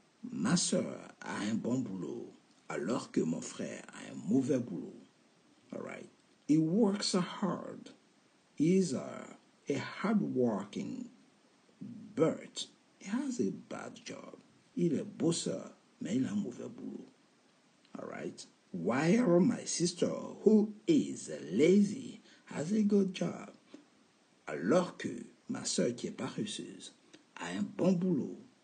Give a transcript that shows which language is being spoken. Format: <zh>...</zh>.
<fr>Ma sœur a un bon boulot, alors que mon frère a un mauvais boulot.</fr> <en>All right. He works hard. He's a hard-working, but he has a bad job.</en> <fr>Il est bosseur, mais il a un mauvais boulot.</fr> <en>All right. While my sister, who is lazy, has a good job.</en> <fr>Alors que ma soeur qui est paresseuse a un bon boulot.</fr>